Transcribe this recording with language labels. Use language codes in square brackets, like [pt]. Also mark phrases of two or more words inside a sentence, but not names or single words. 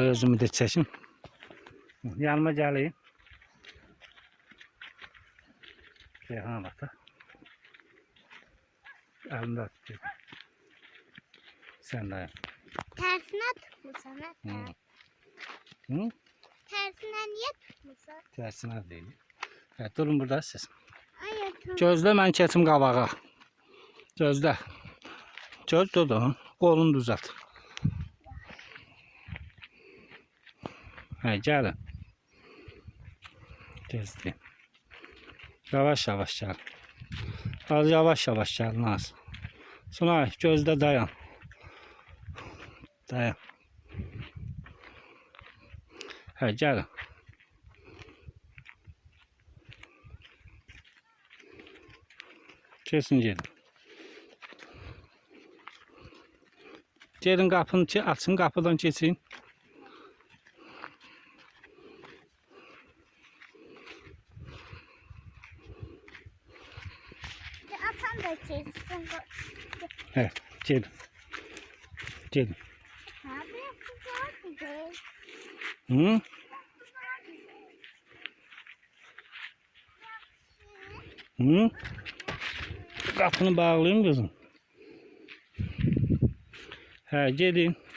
[tr] Özümü de çekim. Yanıma geleyim. Reyhan ata. Elimde tutuyor. Sen de. Tersine tutmuşsun ha. Hı. Hı? Tersine niye tutmuşsun? Tersine değil. Evet, durun burada siz. Ay tamam. [az] Gözlə mən keçim qabağa. Gözlə. Göz durdu. Qolunu düzelt. Hə, gəlin. Gözlə. Yavaş yavaş gəl. Az yavaş yavaş gəl Naz. Sunay, gözdə dayan. Dayan. Hə, gəlin. [tr] Kesin gelin. Gelin kapını açın, kapıdan geçin. Atan da kessin. Hə, gelin. Gelin. Ne yapıyorsun? Hı? Hı? Kapını bağlayayım kızım. [az] Hə, gedin.